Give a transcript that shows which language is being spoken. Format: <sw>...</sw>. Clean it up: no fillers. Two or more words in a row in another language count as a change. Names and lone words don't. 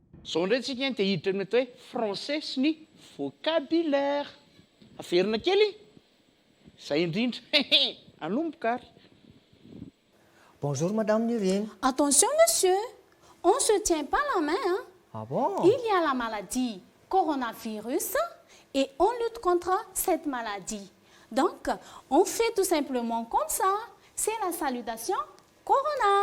<mg>Zao indray tsika ny te hiditra ny atao hoe français sy ny vocabulaire. Averina kely. Zay indrindra. Anomboka ary.</mg> <fr>Bonjour, Madame Nurine. Attention, monsieur, on ne se tient pas la main. Hein? Ah bon? Il y a la maladie coronavirus et on lutte contre cette maladie. Donc, on fait tout simplement comme ça. C'est la salutation Corona.</fr>